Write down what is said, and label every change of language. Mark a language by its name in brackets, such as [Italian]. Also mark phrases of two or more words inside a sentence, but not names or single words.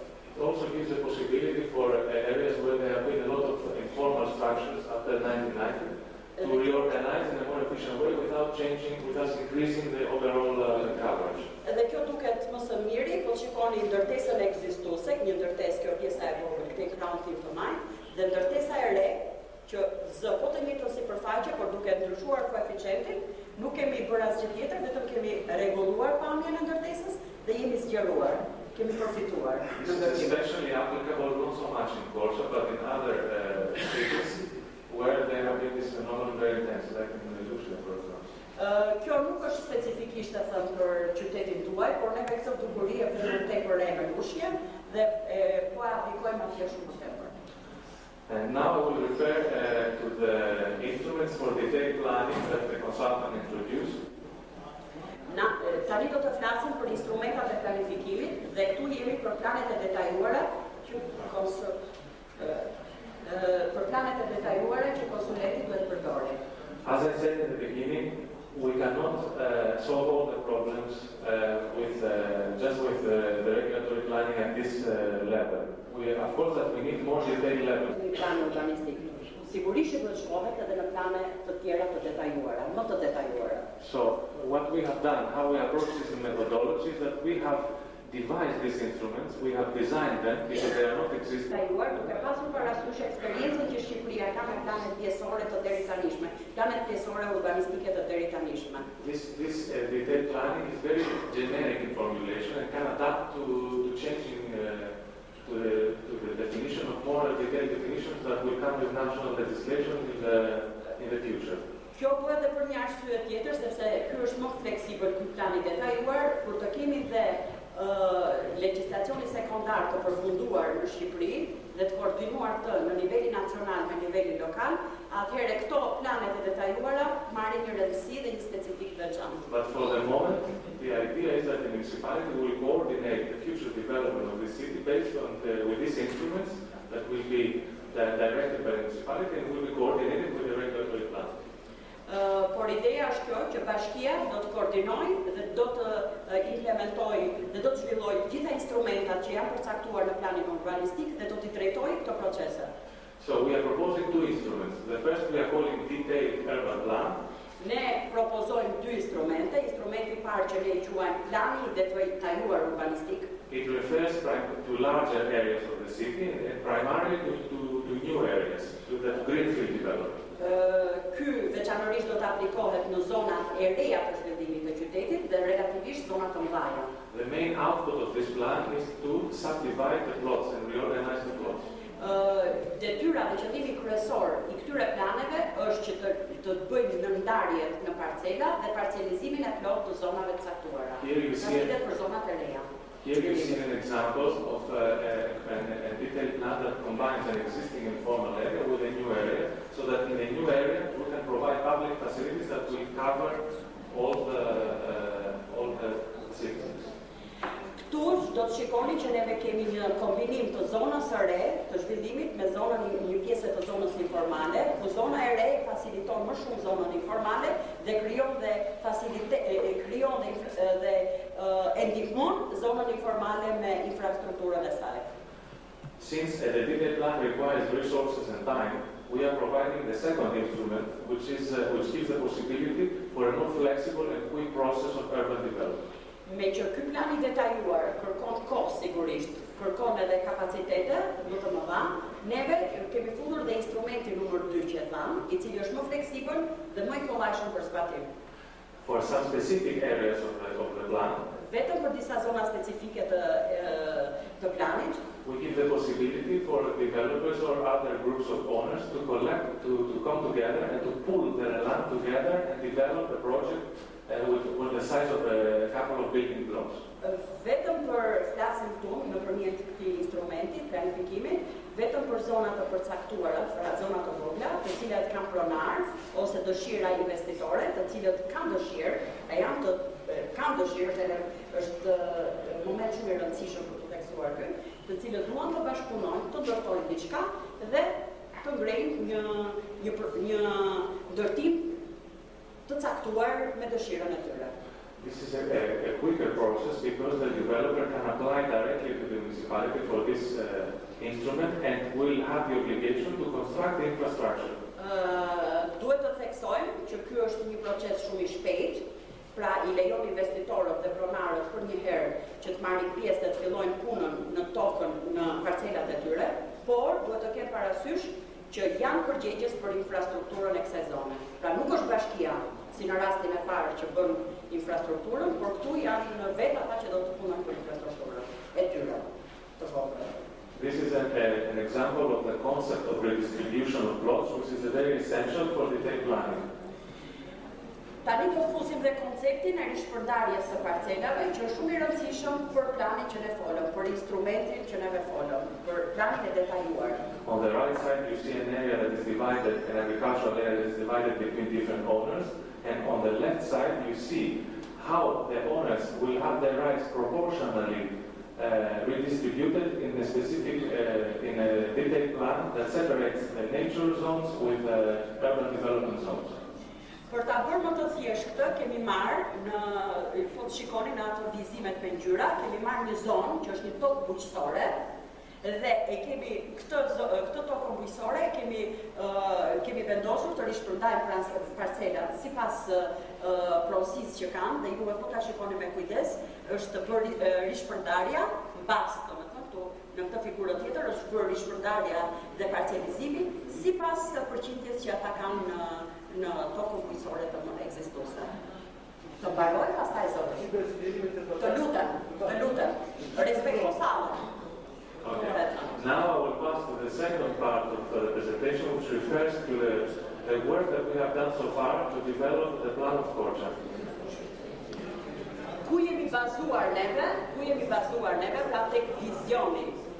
[English] It also gives a possibility for areas where there have been a lot of informal structures after 1990 to reorganize in a more efficient way without increasing the overall coverage. [Albanian] Edhe kjo duket më së miri, po shikoni ndërtesën ekzistuese, një ndërtesë kjo pjesa e vogël tek Kranti të Majt, dhe ndërtesa e re që zë po të njëjtën sipërfaqe, por duke ndryshuar koeficientin, nuk kemi bërë asgjë tjetër, vetëm kemi rregulluar pamjen e ndërtesës dhe jemi zgjeruar, kemi përfituar. [English] This is especially applicable not so much in Korca, but in other cities where there have been this phenomenon very intense, like in Lushnjë, for example. [Albanian] Kjo nuk është specifikisht e thënë për qytetin tuaj, por ne këtë dukuri e vëmë tepër re në Lushnjë dhe po e aplikojmë atje shumë tepër. [English] And now I will refer to the instruments for detailed planning that the consultant introduced. [Albanian] Tani do të flasim për instrumentat e planifikimit dhe këtu jemi për planet e detajuara që konsulenti duhet përdorë. [English] As I said in the beginning, we cannot solve all the problems just with the regulatory planning at this level. Of course, that we need more detailed level. [Albanian] Plani urbanistik. Sigurisht do të shkohet edhe në plane të tjera të detajuara, më të detajuara. [English] So, what we have done, how we approach this methodology is that we have devised these instruments, we have designed them because they are not existing. [Albanian] Detajuar duke pasur parasysh eksperiencën që Shqipëria ka me planet pjesore të deritanishme, planet pjesore urbanistike të deritanishme. [English] This detailed planning is very generic in formulation and can adapt to changing to the definition of more detailed definitions that will come with national legislation in the future. [Albanian] Kjo po edhe për një arsye tjetër, sepse ky është më fleksibël ky plan i detajuar, kur të kemi dhe legjislacioni sekondar të përfunduar në Shqipëri dhe të koordinuar të në nivelin nacional me nivelin lokal, atëherë këto planet e detajuara marrin një rëndësi dhe një specifik veçantë. [English] But for the moment, the idea is that the municipality will coordinate the future development of the city based on with these instruments that will be directed by the municipality and will be coordinated with the regulatory plan. [Albanian] Por ideja është kjo që bashkia do të koordinojë dhe do të implementojë dhe do të zhvillojë gjitha instrumentat që janë përcaktuar në planin urbanistik dhe do t'i drejtojë këto procese. [English] So we are proposing two instruments. The first we are calling detailed urban plan. [Albanian] Ne propozojmë dy instrumente. Instrumenti i parë që ne i quajmë plani i detajuar urbanistik. [English] It refers to larger areas of the city and primarily to new areas, to the greenfield development. [Albanian] Ky veçanërisht do të aplikohet në zonat e reja të zhvillimit të qytetit dhe relativisht zonat të mëdha. [English] The main output of this plan is to subdivide the plots and reorganize the plots. [Albanian] Detyra dhe qëllimi kryesor i këtyre planeve është që të bëjmë ndërndarjet në parcela dhe parcelizimin e plot të zonave të caktuara. Për zonat e reja. [English] Here you see an example of a detailed plan that combines an existing informal area with a new area, so that in a new area we can provide public facilities that will cover all the citizens. [Albanian] Këtu do të shikoni që neve kemi një kombinim të zonës së re të zhvillimit me zonën një pjesë të zonës informale, ku zona e re faciliton më shumë zonën informale dhe krijon dhe ndihmon zonën informale me infrastrukturën e saj. [English] Since the detailed plan requires resources and time, we are providing the second instrument, which gives the possibility for a more flexible and quick process of urban development. [Albanian] Me që ky plan i detajuar kërkon kohë sigurisht, kërkon edhe kapacitete më të mëdha, neve kemi futur dhe instrumenti numër 2 që e tham, i cili është më fleksibël dhe më i kollajshëm për zbatim. [English] For some specific areas of the plan, [Albanian] vetëm për disa zona specifike të planit, [English] we give the possibility for developers or other groups of owners to come together and to pool their land together and develop a project with the size of a couple of building blocks. [Albanian] Vetëm për flasim këtu nëpërmjet këtij instrumenti planifikimit, vetëm për zonat të përcaktuara, pra zonat të vogla, të cilat kanë pronar ose dëshira investitore, të cilët kanë dëshirë, është moment shumë i rëndësishëm për të theksuar ky, të cilët duan të bashkëpunojnë, të ndërtojnë diçka dhe të ngrejnë një ndërtim të caktuar me dëshirën e tyre. [English] This is a quicker process because the developer can apply directly to the municipality for this instrument and will have the obligation to construct the infrastructure. [Albanian] Duhet të theksojmë që ky është një proces shumë I shpejt, pra I lejon investitorët dhe pronarët për një herë që të marrin pjesë dhe të fillojnë punën në tokën në parcelat e tyre, por duhet të kemë parasysh që janë përgjegjës për infrastrukturën e kësaj zone. Pra nuk është bashkia, si në rastin e parë që bën infrastrukturën, por këtu janë vetë ata që do të punojnë për infrastrukturën e tyre të vogël. [English] This is an example of the concept of redistribution of plots, which is very essential for detailed planning. [Albanian] Tani do të fusim dhe konceptin e rishpërndarjes së parcelave, që është shumë I rëndësishëm për planin që ne folëm, për instrumentin që neve folëm, për planin e detajuar. [English] On the right side, you see an area that is divided, an agricultural area that is divided between different owners, and on the left side, you see how the owners will have their rights proportionally redistributed in a specific, in a detailed plan that separates the nature zones with urban development zones. [Albanian] Për ta bërë më të thjeshtë këtë, kemi marrë po të shikoni në ato vizimet me ngjyra, kemi marrë një zonë që është një tokë bujqësore dhe e kemi këtë tokë bujqësore kemi vendosur të rishpërndajmë parcelat sipas pronësisë që kanë dhe juve po ta shikoni me kujdes, është bërë rishpërndarja mbas, domethënë këtu në këtë figurë tjetër është bërë rishpërndarja dhe parcelizimi sipas përqindjes që ata kanë në tokën bujqësore të ekzistuese. Të mbaroj pastaj zoti. Të lutem. Respekto sallën. [English] Okay. Now I will pass to the second part of the presentation, which refers to the work that we have done so far to develop the plan of Korca. [Albanian] Ku jemi bazuar neve pra tek vizioni.